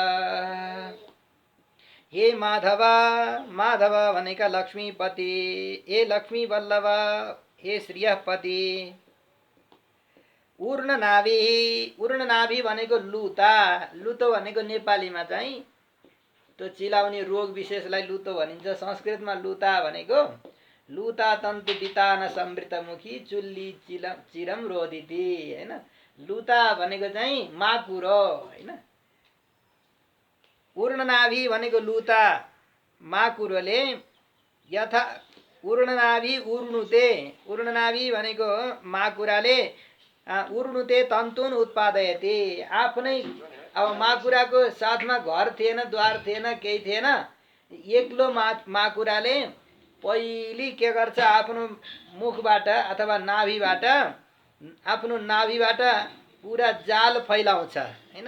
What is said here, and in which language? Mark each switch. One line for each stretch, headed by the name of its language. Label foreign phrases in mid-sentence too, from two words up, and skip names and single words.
Nepali: हे माधव, माधव भनेका लक्ष्मीपति, हे लक्ष्मी वल्लभ, हे श्रीयपति। ऊर्णनाभि, ऊर्णनाभि भनेको लुता, लुतो भनेको नेपालीमा चाहिँ त्यो चिलाउने रोग विशेषलाई लुतो भनिन्छ। संस्कृतमा लुता भनेको
Sanskrit: लुता तन्तु वितान समृतमुखी चुल्ली चिरम रोदिति,
Nepali: हैन। लुता भनेको चाहिँ माकुरो, हैन। ऊर्णनाभि भनेको लुता माकुरोले
Sanskrit: यथा ऊर्णनाभि ऊर्णुते,
Nepali: ऊर्णनाभि भनेको माकुराले
Sanskrit: ऊर्णुते तन्तुन उत्पादयति,
Nepali: आफ्नै अब माकुराको साथमा घर थिएन, द्वार थिएन, केही थिएन, एक्लो माकुराले पहिले के गर्छ, आफ्नो मुखबाट अथवा नाभिबाट, आफ्नो नाभिबाट पुरा जाल फैलाउँछ, हैन।